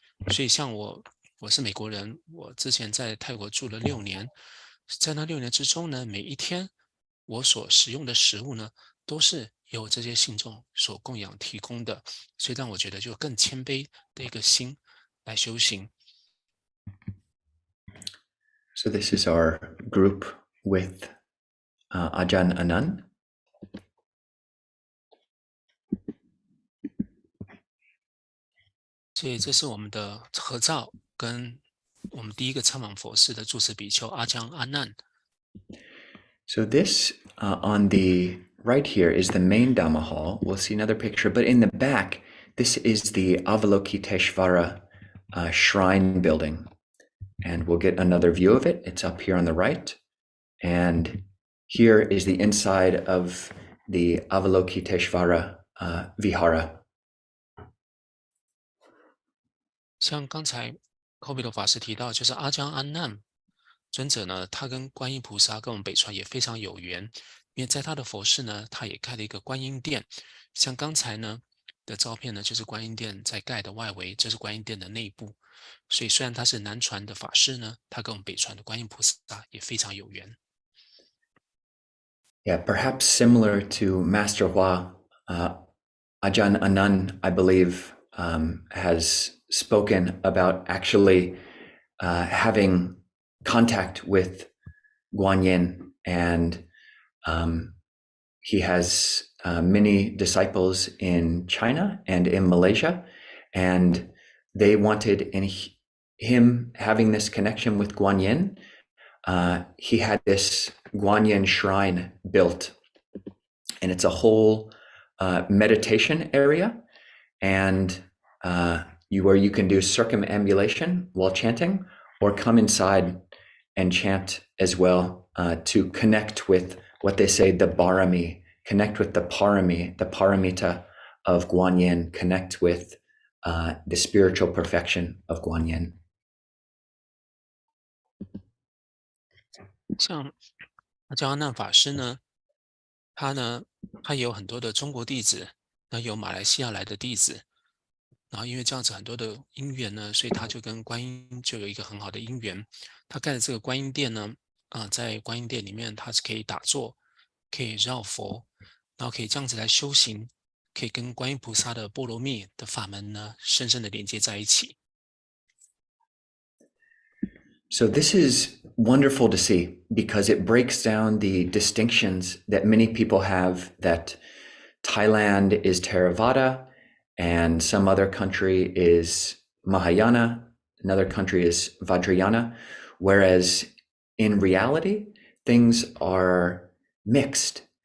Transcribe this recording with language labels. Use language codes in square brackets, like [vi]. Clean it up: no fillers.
[zh] 所以像我是美国人，我之前在泰国住了6年，在那6年之中呢，每一天我所食用的食物呢，都是由这些信众所供养提供的，所以让我觉得就更谦卑的一个心来修行。 [en] So this is our group with Ajahn Anan. [zh] 所以这是我们的合照，跟我们第一个参访佛寺的住持比丘阿江阿难。 [en] So this on the right here is the main Dhamma hall. We'll see another picture, but in the back, this is the Avalokiteshvara shrine building. And we'll get another view of it. It's up here on the right. And here is the inside of the Avalokiteshvara Vihara. [zh] 像刚才 Kovilo 法师提到，就是阿江安难尊者呢，他跟观音菩萨跟我们北传也非常有缘，因为在他的佛寺呢，他也开了一个观音殿。像刚才呢的照片呢，就是观音殿在盖的外围，这是观音殿的内部。所以虽然他是南传的法师呢，他跟我们北传的观音菩萨也非常有缘。 [en] Yeah, perhaps similar to Master Hua, Ajahn Anan, I believe, has spoken about actually having contact with Guanyin, and he has many disciples in China and in Malaysia, and they wanted, in him having this connection with Guanyin, he had this Guanyin shrine built, and it's a whole meditation area, and where you can do circumambulation while chanting, or come inside and chant as well to connect with what they say the barami, connect with the paramita of Guanyin, connect with the spiritual perfection of Guanyin. [zh] 像阿江阿难法师呢，他也有很多的中国弟子，那有马来西亚来的弟子，然后因为这样子很多的因缘呢，所以他就跟观音就有一个很好的因缘。他盖的这个观音殿呢，在观音殿里面，它是可以打坐，可以绕佛，然后可以这样子来修行，可以跟观音菩萨的波罗蜜的法门呢，深深的连接在一起。 [en] So this is wonderful to see because it breaks down the distinctions that many people have that Thailand is Theravada and some other country is Mahayana, another country is Vajrayana, whereas in reality, things are mixed.